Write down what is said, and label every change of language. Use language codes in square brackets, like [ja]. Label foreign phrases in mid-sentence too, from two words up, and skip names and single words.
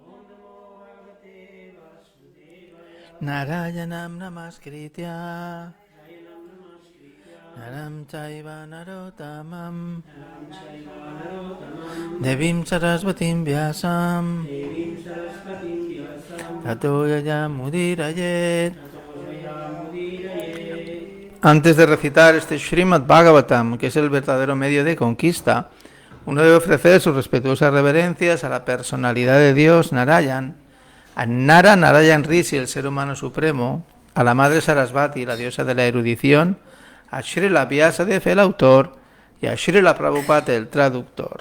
[sa] नारायणं नमस्कृत्य नरं चैव नरोत्तमम् देवीं सरस्वतीं व्यासं ततो जयम् उदीरयेत्. [es] Antes de recitar este Srimad Bhagavatam, que es el verdadero medio de conquista, uno debe ofrecer sus respetuosas reverencias a la personalidad de Dios, Narayan, a Narayan Rishi, el ser humano supremo, a la madre Sarasvati, la diosa de la erudición, a Srila Vyasadeva, el autor, y a Srila Prabhupada, el traductor.